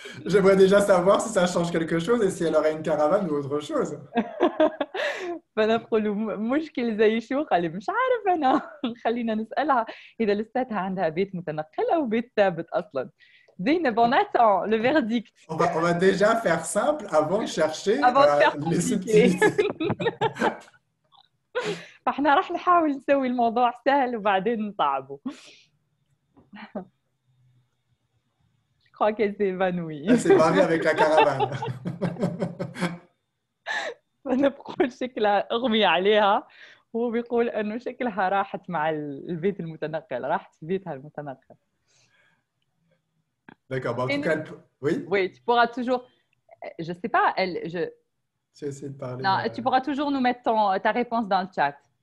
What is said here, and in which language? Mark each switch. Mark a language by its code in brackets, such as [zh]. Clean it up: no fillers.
[fr] J'aimerais déjà savoir si ça change quelque chose et si elle aurait une caravane ou autre chose. [ar] فنقول مشكل زي شو؟ قال مش عارف انا. خلينا نسالها اذا لساتها عندها بيت متنقل او بيت ثابت اصلا. [fr] Zeynep, on attend le verdict. On va déjà faire simple avant de chercher Avant de faire les compliqué. subtilités. [ar] فاحنا راح نحاول نسوي الموضوع سهل وبعدين نصعبه. [fr] Je crois qu'elle s'est évanouie. Elle s'est barrée avec la caravane. [ar] أنا بقول شكلها أغمي عليها هو بيقول إنه شكلها راحت مع البيت المتنقل راحت في بيتها المتنقل. [fr] D'accord, bon, en tout cas, oui. Oui, tu pourras toujours, je sais pas, J'ai essayé de parler. Non, tu pourras toujours nous mettre ta réponse dans le chat.